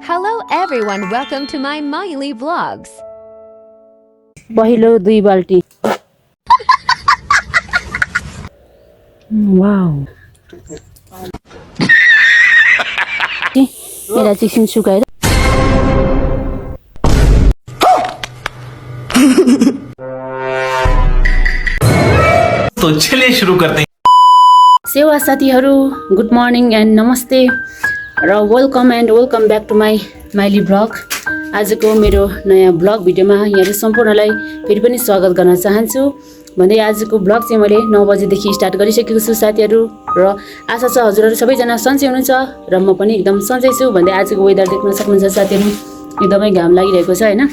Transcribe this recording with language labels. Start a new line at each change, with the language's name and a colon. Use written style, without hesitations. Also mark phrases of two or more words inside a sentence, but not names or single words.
English: Hello everyone, welcome to my Miley Vlogs.
Nepali: पहिलो 2 बाल्टी वाउ यसलाई चाहिँ एकछिन सुकाएर
Hindi: तो चलिए शुरू करते हैं।
Nepali: सेवा साथीहरू
English: good morning and
Nepali: नमस्ते र
English: welcome back to my Miley vlog.
Nepali: आजको मेरो नयाँ भ्लग भिडियोमा यहाँहरू सम्पूर्णलाई फेरि पनि स्वागत गर्न चाहन्छु भन्दै आजको भ्लग चाहिँ मैले 9 बजेदेखि स्टार्ट गरिसकेको छु साथीहरू र आशा छ हजुरहरू सबैजना सन्चै हुनुहुन्छ र म पनि एकदम सन्चै छु भन्दै आजको वेदर देख्न सक्नुहुन्छ साथीहरू एकदमै घाम लागिरहेको छ हैन।